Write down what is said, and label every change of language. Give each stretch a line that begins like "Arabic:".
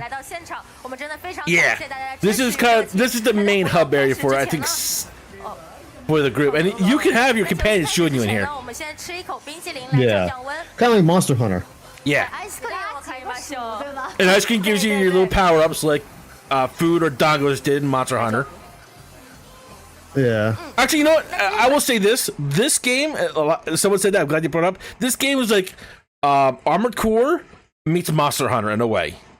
Chinese: 来到现场，我们真的非常感谢大家。
English: This is the main hub area for I think for the group, and you can have your companions join you in here.
Chinese: 我们先吃一口冰淇淋来降温。
English: Kind of like Monster Hunter. Yeah.
Chinese: Ice cream 我可以吗？对吧？
English: And ice cream gives you your little power ups like food or dongos did in Monster Hunter. Yeah. Actually, you know what? I will say this. This game, someone said that. I'm glad you brought it up. This game was like Armored Core meets Monster Hunter in a way.